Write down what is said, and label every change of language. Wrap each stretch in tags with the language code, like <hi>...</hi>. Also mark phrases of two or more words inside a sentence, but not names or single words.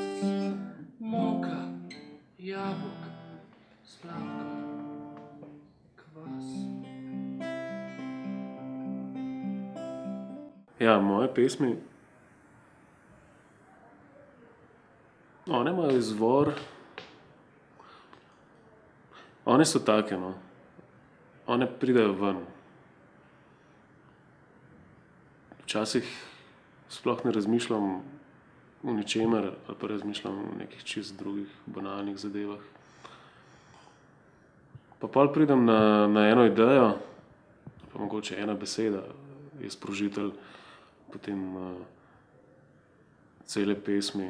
<sl>Moka, jabolka, sladko, kvas. Ja, moje pesmi, one imajo izvor, one so take, no. One pridejo ven. Včasih sploh ne razmišljam, v ničemer ali pa razmišljam o nekih čist drugih banalnih zadevah. Pa pol pridem na eno idejo, pa mogoče ena beseda je sprožitelj potem cele pesmi.</sl>